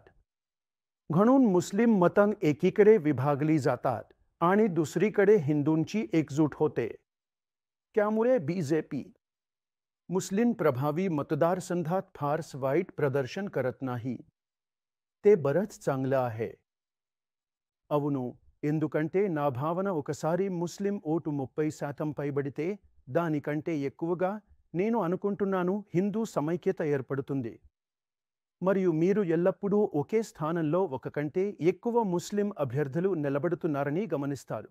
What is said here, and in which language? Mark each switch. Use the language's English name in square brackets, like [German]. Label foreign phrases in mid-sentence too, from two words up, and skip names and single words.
[Marathi] म्हणून मुस्लिम मतं एकीकडे विभागली जातात आणि दुसरीकडे हिंदूंची एकजूट होते. त्यामुळे बीजेपी मुस्लिम प्रभावी मतदारसंघात फारस वाईट प्रदर्शन करत नाही. ते बरंच चांगलं आहे. [Telugu] అవును, ఎందుకంటే నా భావన ఒకసారి ముస్లిం ఓటు 30% పైబడితే దానికంటే ఎక్కువగా నేను అనుకుంటున్నాను హిందూ సమైక్యత ఏర్పడుతుంది. మరియు మీరు ఎల్లప్పుడూ ఒకే స్థానంలో ఒక కంటే ఎక్కువ ముస్లిం అభ్యర్థులు నిలబడుతున్నారని గమనిస్తారు.